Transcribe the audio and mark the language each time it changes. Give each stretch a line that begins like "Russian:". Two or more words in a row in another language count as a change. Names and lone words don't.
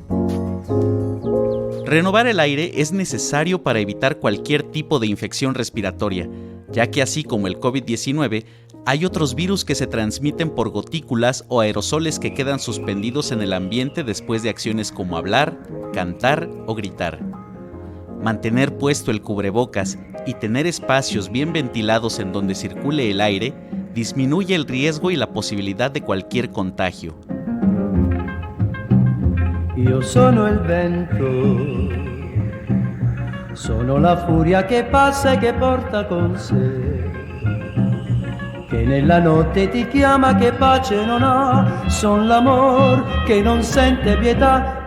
Spanish: Renovar el aire es necesario para evitar cualquier tipo de infección respiratoria, ya que así como el COVID-19, hay otros virus que se transmiten por gotículas o aerosoles que quedan suspendidos en el ambiente después de acciones como hablar, cantar o gritar. Mantener puesto el cubrebocas y tener espacios bien ventilados en donde circule el aire disminuye el riesgo y la posibilidad de cualquier contagio.
Italian: Io sono il vento, sono la furia che passa e che porta con sé, che nella notte ti chiama, che pace non ha, son l'amor che non sente pietà.